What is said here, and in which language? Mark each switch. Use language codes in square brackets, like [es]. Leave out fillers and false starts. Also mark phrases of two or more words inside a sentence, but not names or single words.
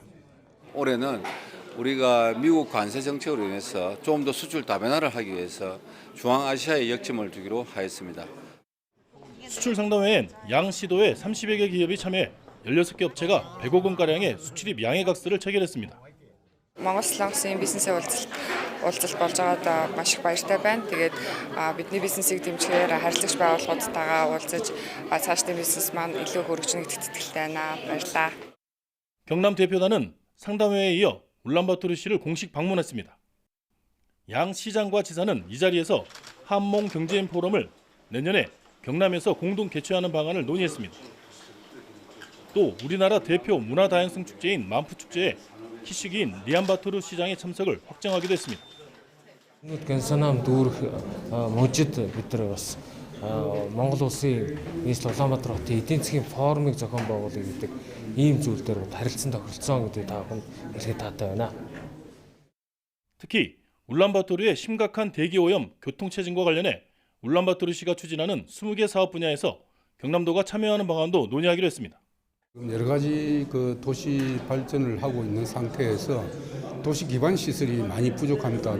[ko] 올해는 우리가 미국 관세 정책으로 인해서 좀 더 수출 다변화를 하기 위해서 중앙아시아에 역점을 두기로 하였습니다. 수출 상담회엔 양 시도의 30여 개 기업이 참여해 16개 업체가 100억 원가량의 수출입 양해각서를 체결했습니다. [mn] Монгол Солонгосын бизнесээ уулзалт болж байгаад маш их баяртай байна. Тэгээд бидний бизнесийг дэмжихээр харилцагч байгууллагуудтайгаа уулзаж цаашдын бизнес маань илүү хөрөгжнө гэдэгт итгэлтэй байна. баярлалаа. [ko] 경남 대표단은 상담회에 이어 울란바토르시를 공식 방문했습니다. 양 시장과 지사는 이 자리에서 한몽 경제인 포럼을 내년에 경남에서 공동 개최하는 방안을 논의했습니다. 또 우리나라 대표 문화다양성 축제인 만푸축제에 희식인 리안바토르 시장의 참석을 확정하기도 했습니다. [mn] 경상남 дүүрэх мужид бид нар бас Монгол улсын нийслэл Улаанбаатар хотын эдийн засгийн форумыг зохион байгуулах гэдэг ийм зүйл дээр харилцан тохиролцсон гэдэг тааван хэлэхэд таатай байна. [ko] 특히 울란바토르의 심각한 대기 오염, 교통체증과 관련해 울란바토르시가 추진하는 20개 사업 분야에서 경남도가 참여하는 방안도 논의하기로 했습니다. 여러 가지 도시 발전을 하고 있는 상태에서 도시 기반 시설이 많이 부족합니다.